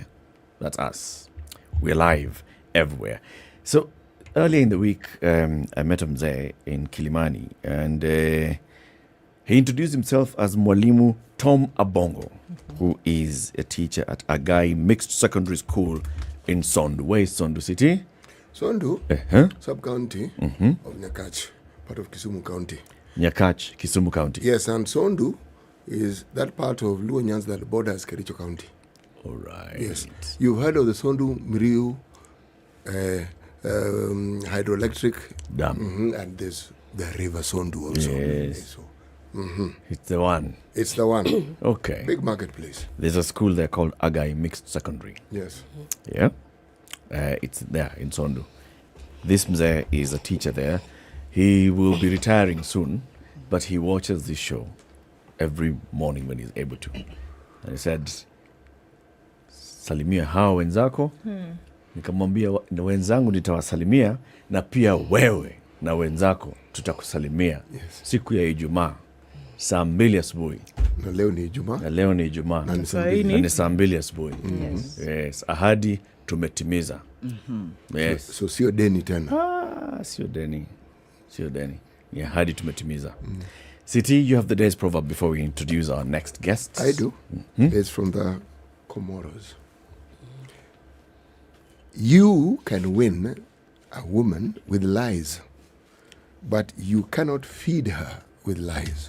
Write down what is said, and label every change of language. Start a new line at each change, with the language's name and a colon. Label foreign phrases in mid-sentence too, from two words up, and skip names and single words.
English: That's us. We're live everywhere. So earlier in the week, I met Mzee in Kilimani, and he introduced himself as Mwalimu Tom Abongo, who is a teacher at Agai Mixed Secondary School in Sondu. Where is Sondu City? Sondu, sub-county of Nyakach, part of Kisumu County. Nyakach, Kisumu County. Yes, and Sondu is that part of Luo Nyanza that borders Kericho County. All right. Yes. You've heard of the Sondu Miriu hydroelectric dam. And there's the river Sondu also. Yes. So, It's the one. It's the one. Okay. Big marketplace. There's a school there called Agai Mixed Secondary. Yes. Yeah. It's there in Sondu. This Mzee is a teacher there. He will be retiring soon. but he watches this show every morning when he's able to. And he said,
Swahili: salimia hao wenzako. Nikamwambia na wenzangu nitawasalimia na pia wewe na wenzako tutakusalimia siku ya Ijumaa saa 2 asubuhi. Na leo ni Ijumaa. Na leo ni Ijumaa. Na ni saa 2 asubuhi. Yes, ahadi tumetimiza.
English: Yes.
Swahili: So sio deni tena. Sio deni. Sio deni. Ni ahadi tumetimiza.
English: City, you have the day's proverb before we introduce our next guests. I do. It's from the Comoros. You can win a woman with lies, but you cannot feed her with lies.